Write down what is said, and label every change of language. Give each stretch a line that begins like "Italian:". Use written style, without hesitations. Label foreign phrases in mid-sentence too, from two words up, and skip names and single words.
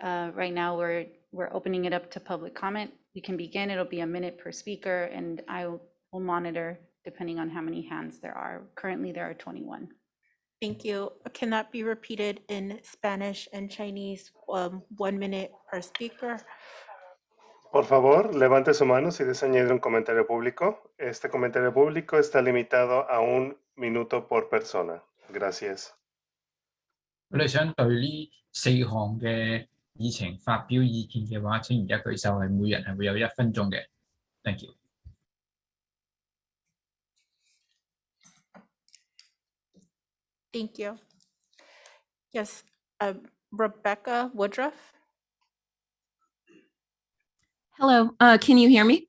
English: Right now, we're opening it up to public comment. We can begin. It'll be a minute per speaker, and I will monitor depending on how many hands there are. Currently, there are 21. Thank you. Can that be repeated in Spanish and Chinese? 1 minute per speaker.
Spanish: Por favor, levante su mano si desea añadir un comentario público. Este comentario público está limitado a 1 minuto por persona. Gracias.
Cantonese: 我哋想對呢4項嘅議程發表意見嘅話，請而家舉手，係每人係會有1分鐘嘅。
English: Thank you。 Thank you. Yes, Rebecca Woodruff. Hello, can you hear me?